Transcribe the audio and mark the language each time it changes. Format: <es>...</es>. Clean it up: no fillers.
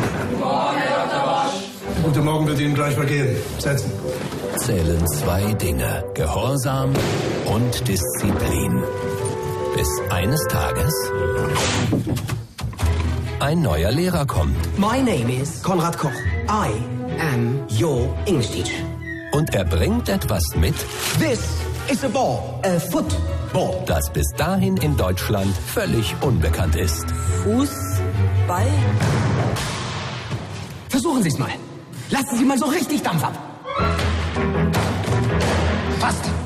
<de>Guten Morgen, Herr Dr. Bosch. Guten Morgen, wird Ihnen gleich mal gehen. Setzen. Zählen zwei Dinge, Gehorsam und Disziplin. Bis eines Tages ein neuer Lehrer kommt.</de> <en>My name is Konrad Koch. I am your English teacher.</en> <de>Und er bringt etwas mit.</de> <en>This is a ball. A football.</en> <de>Das bis dahin in Deutschland völlig unbekannt ist. Fußball? Versuchen Sie es mal. Lassen Sie mal so richtig Dampf ab. Fast.</de>